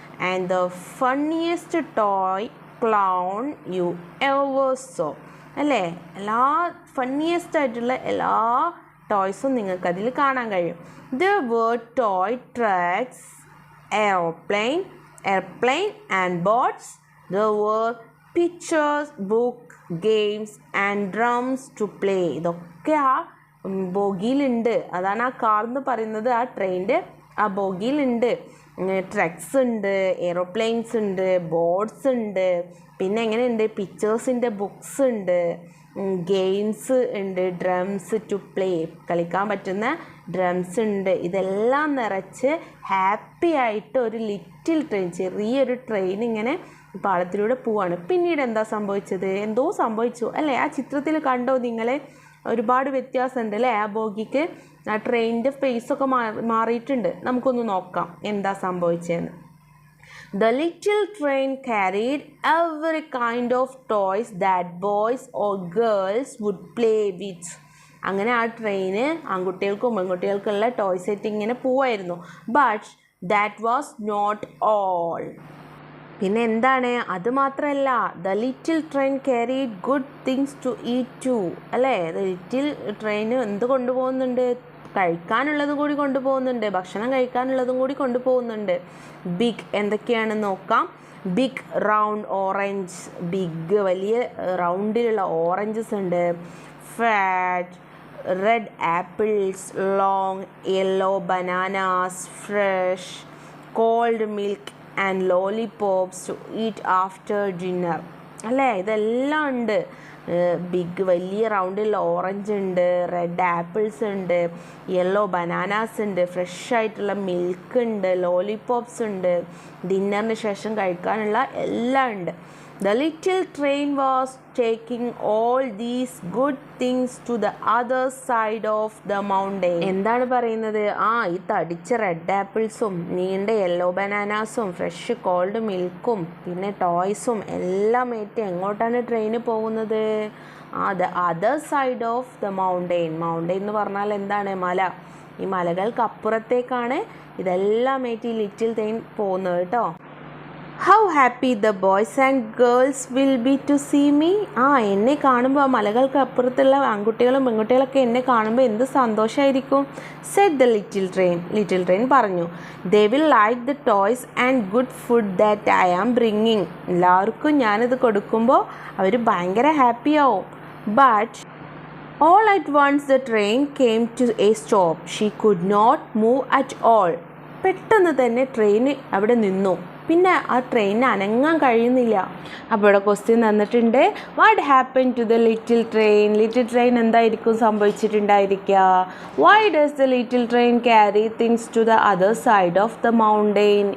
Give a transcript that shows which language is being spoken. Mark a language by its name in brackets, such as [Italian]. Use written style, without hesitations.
[English] And the funniest toy clown you ever saw. അല്ലേ? [Malayalam] എല്ലാ funniest ആയിട്ടുള്ള എല്ലാ ടോയ്സും നിങ്ങൾക്ക് അതിൽ കാണാൻ കഴിയും. [English] There were toy trucks, airplane and boats. There were pictures, book, games and drums to play. [Malayalam] ഇതൊക്കെ ആ ബോഗിയിലുണ്ട്. അതാണ് ആ കാർ എന്ന് പറയുന്നത്. ആ ട്രെയിനിൻ്റെ ആ ബോഗിയിലുണ്ട്. ട്രക്സ് ഉണ്ട്, എയ്റോപ്ലെയിൻസ് ഉണ്ട്, ബോട്ട്സ് ഉണ്ട്, പിന്നെ എങ്ങനെയുണ്ട്, പിക്ചേഴ്സിൻ്റെ ബുക്സ് ഉണ്ട്, ഗെയിംസ് ഉണ്ട്, [English] drums to play, [Malayalam] കളിക്കാൻ പറ്റുന്ന ഡ്രംസ് ഉണ്ട്. ഇതെല്ലാം നിറച്ച് ഹാപ്പി ആയിട്ട് ഒരു ലിറ്റിൽ ട്രെയിൻ, ചെറിയൊരു ട്രെയിൻ ഇങ്ങനെ പാളത്തിലൂടെ പോവാണ്. പിന്നീട് എന്താ സംഭവിച്ചത്? എന്തോ സംഭവിച്ചു അല്ലേ? ആ ചിത്രത്തിൽ കണ്ടോ നിങ്ങളെ? ഒരുപാട് വ്യത്യാസമുണ്ട് അല്ലേ? ആ ബോഗിക്ക് ആ ട്രെയിനിൻ്റെ ഫേസൊക്കെ മാറിയിട്ടുണ്ട്. നമുക്കൊന്ന് നോക്കാം എന്താ സംഭവിച്ചതെന്ന്. [English] The little train carried every kind of toys that boys or girls would play with. [Malayalam] അങ്ങനെ ആ ട്രെയിന് ആൺകുട്ടികൾക്കും പെൺകുട്ടികൾക്കുള്ള ടോയ് സെറ്റ് ഇങ്ങനെ പോവായിരുന്നു. [English] But that was not all. [Malayalam] പിന്നെ എന്താണ്? അത് മാത്രമല്ല, [English] The little train carried good things to eat too. അല്ലേ? [Malayalam] ലിറ്റിൽ ട്രെയിന് എന്ത് കൊണ്ടുപോകുന്നുണ്ട്? കഴിക്കാനുള്ളതും കൂടി കൊണ്ടുപോകുന്നുണ്ട്, ഭക്ഷണം കഴിക്കാനുള്ളതും കൂടി കൊണ്ടുപോകുന്നുണ്ട്. ബിഗ് എന്തൊക്കെയാണെന്ന് നോക്കാം. [English] big round orange, [Malayalam] ബിഗ് വലിയ റൗണ്ടിലുള്ള ഓറഞ്ചസ് ഉണ്ട്. [English] Fat red apples, long yellow bananas, fresh cold milk and lollipops to eat after dinner. അല്ലേ? [Malayalam] ഇതെല്ലാം ഉണ്ട്. ബിഗ് വലിയ റൗണ്ടിലുള്ള ഓറഞ്ച് ഉണ്ട്, റെഡ് ആപ്പിൾസ് ഉണ്ട്, യെല്ലോ ബനാനാസ് ഉണ്ട്, ഫ്രഷ് ആയിട്ടുള്ള മിൽക്ക് ഉണ്ട്, ലോലിപോപ്സ് ഉണ്ട്, ഡിന്നറിന് ശേഷം കഴിക്കാനുള്ള എല്ലാം ഉണ്ട്. [English] The little train was taking all these good things to the other side of the mountain. [Malayalam] എന്താണ് പറയുന്നത്? ഈ തടിച്ച റെഡ് ആപ്പിൾസും നീണ്ട യെല്ലോ ബനാനാസും ഫ്രഷ് കോൾഡ് മിൽക്കും പിന്നെ ടോയ്സും എല്ലാം ഏറ്റ് എങ്ങോട്ടാണ് ട്രെയിന് പോകുന്നത്? [English] the other side of the mountain. [Malayalam] Mountain എന്ന് പറഞ്ഞാൽ എന്താണ്? മല. ഈ മലകൾക്കപ്പുറത്തേക്കാണ് ഇതെല്ലാം ഏറ്റ് ഈ ലിറ്റിൽ ട്രെയിൻ പോകുന്നത് കേട്ടോ. [English] How happy the boys and girls will be to see me. [Malayalam] എന്നെ കാണുമ്പോൾ ആ മലകൾക്ക് അപ്പുറത്തുള്ള ആൺകുട്ടികളും പെൺകുട്ടികളൊക്കെ എന്നെ കാണുമ്പോൾ എന്ത് സന്തോഷമായിരിക്കും. [English] said the little train. [Malayalam] Little train പറഞ്ഞു. [English] they will like the toys and good food that I am bringing. [Malayalam] എല്ലാവർക്കും ഞാനിത് കൊടുക്കുമ്പോൾ അവർ ഭയങ്കര ഹാപ്പിയാവും. [English] but all at once the train came to a stop. she could not move at all. [Malayalam] പെട്ടെന്ന് തന്നെ train അവിടെ നിന്നു. പിന്നെ ആ ട്രെയിനിന് അനങ്ങാൻ കഴിയുന്നില്ല. അപ്പോൾ ഇവിടെ ക്വസ്റ്റ്യൻ തന്നിട്ടുണ്ട്. [English] What happen to the little train? [Malayalam] Little train എന്തായിരിക്കും സംഭവിച്ചിട്ടുണ്ടായിരിക്കുക? [English] Why does the little train carry things to the other side of the mountain?